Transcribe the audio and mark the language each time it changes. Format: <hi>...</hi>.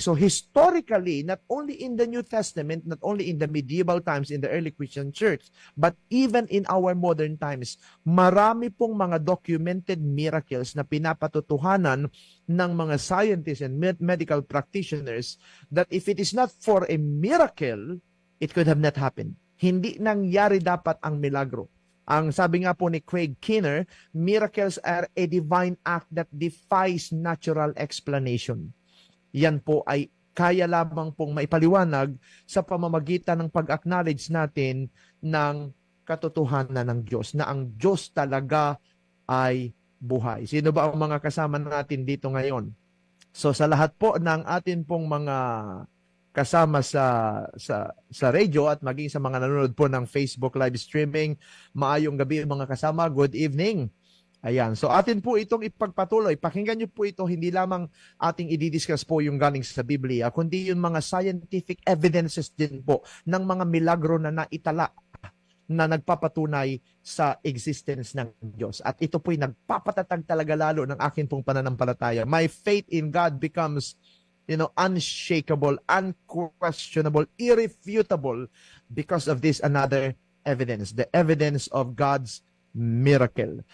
<en>So historically, not only in the New Testament, not only in the medieval times, in the early Christian church, but even in our modern times,</en> <tl>marami pong mga documented miracles na pinapatutuhanan ng mga</tl> <en>scientists and medical practitioners that if it is not for a miracle, it could have not happened.</en> <tl>Hindi nangyari dapat ang milagro. Ang sabi nga po ni Craig Keener,</tl> <en>miracles are a divine act that defies natural explanation.</en> <tl>Yan po ay kaya lamang pong maipaliwanag sa pamamagitan ng pag-acknowledge natin ng katotohanan ng Diyos, na ang Diyos talaga ay buhay. Sino ba ang mga kasama natin dito ngayon? So sa lahat po ng atin pong mga kasama sa radio at maging sa mga nanonood po ng Facebook live streaming,</tl> <ceb>maayong gabi mga kasama,</ceb> <en>good evening.</en> <tl>Ayan. So atin po itong ipagpatuloy. Pakinggan niyo po ito, hindi lamang ating i-discuss po yung galing sa Biblia, kundi yung mga scientific evidences din po ng mga milagro na naitala na nagpapatunay sa existence ng Diyos. At ito po'y nagpapatatag talaga lalo ng akin pong pananampalataya.</tl> <en>My faith in God becomes, unshakable, unquestionable, irrefutable because of this another evidence, the evidence of God's miracle.</en>